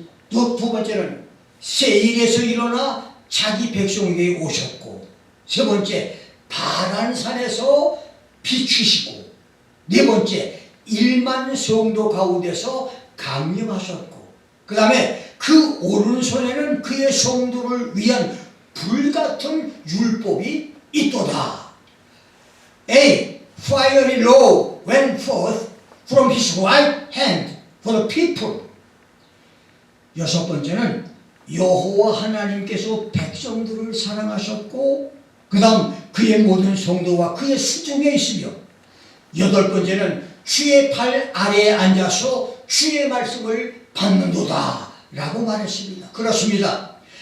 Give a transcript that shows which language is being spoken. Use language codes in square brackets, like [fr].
[ko] 두 번째는 세일에서 일어나 자기 백성에게 오셨고, 세 번째 바란산에서 비추시고, 네 번째 1만 성도 가운데서 강림하셨고, 그 다음에 그 오른손에는 그의 성도를 위한 불같은 율법이 있도다. [en] A fiery law went forth from his right hand for the people. [ko] 여섯 번째는 여호와 하나님께서 백성들을 사랑하셨고, 그 다음 그의 모든 성도와 그의 수중에 있으며, 여덟 번째는 주의 발 아래에 앉아서 주의 말씀을 받는도다 라고 말했습니다. 그렇습니다.